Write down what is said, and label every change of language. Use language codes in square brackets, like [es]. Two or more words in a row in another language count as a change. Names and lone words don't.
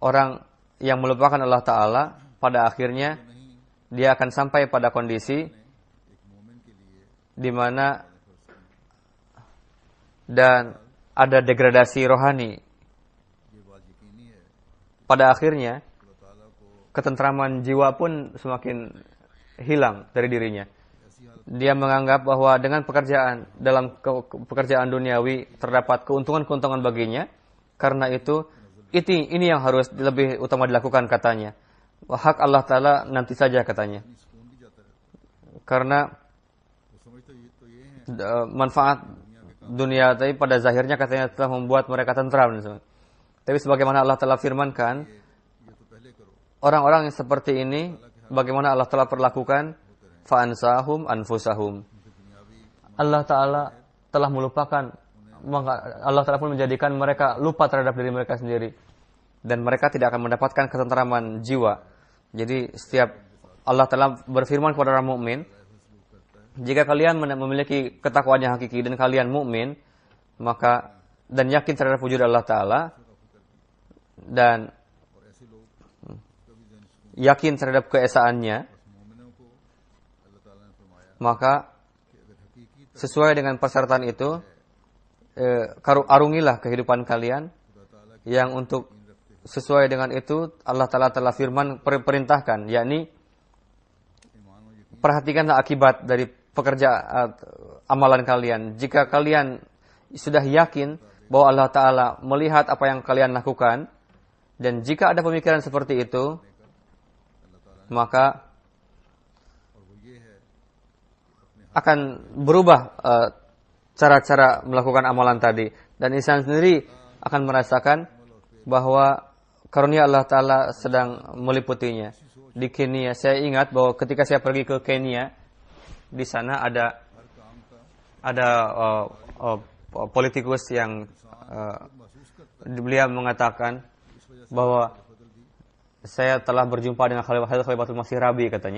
[id] orang yang melupakan Allah Ta'ala pada akhirnya [ur] नहीं [id] dia akan sampai pada kondisi [ur] ایک مومن کے لیے [id] di mana dan ada degradasi rohani. [ur] یہ بات یقینی ہے [id] Pada akhirnya [ur] خدا تعالیٰ کو [id] ketentraman jiwa pun semakin hilang dari dirinya. [ur] ایسی حالت [id] Dia menganggap bahwa dengan pekerjaan dalam pekerjaan duniawi terdapat keuntungan-keuntungan baginya. Karena itu ini yang harus lebih utama dilakukan katanya. Hak Allah Ta'ala nanti saja katanya. [ur] نہیں سکون بھی جاتا ہے [id] Karena [ur] وہ سمجھتے تو یہ ہیں [id] manfaat dunia tapi pada zahirnya katanya telah membuat mereka tentram. Tapi sebagaimana Allah Ta'ala firmankan, [ur] یہ تو پہلے کرو [id] orang-orang yang seperti ini, bagaimana Allah Ta'ala perlakukan, [ar] فأنساهم أنفسهم. [id] Allah Ta'ala telah melupakan, Allah Ta'ala pun menjadikan mereka lupa terhadap diri mereka sendiri. Dan mereka tidak akan mendapatkan ketentraman jiwa. Jadi setiap Allah Ta'ala berfirman kepada orang mukmin, jika kalian memiliki ketakwaan yang hakiki dan kalian mukmin, maka dan yakin terhadap wujud Allah Ta'ala dan [ur] اور ایسے لوگ کبھی جن سکون [id] yakin terhadap keesaannya, [ur] مومنوں کو اللہ تعالیٰ نے فرمایا [id] maka [ur] کہ اگر حقیقی [id] sesuai dengan persyaratan itu, arungilah kehidupan kalian [ur] خدا تعالیٰ کی [id] yang untuk sesuai dengan itu Allah Ta'ala telah firman perintahkan, yakni [ur] ایمان اور یقین [id] perhatikanlah akibat dari pekerjaan amalan kalian. Jika kalian sudah yakin bahwa Allah Ta'ala melihat apa yang kalian lakukan, dan jika ada pemikiran seperti itu, maka [ur] اور وہ یہ ہے [id] akan berubah cara-cara melakukan amalan tadi. Dan insan sendiri akan merasakan bahwa karunia Allah Ta'ala sedang meliputinya. Di Kenya, saya ingat bahwa ketika saya pergi ke Kenya, di sana ada politikus yang beliau mengatakan bahwa saya telah berjumpa dengan Khalifatul Masih Rabi, katanya.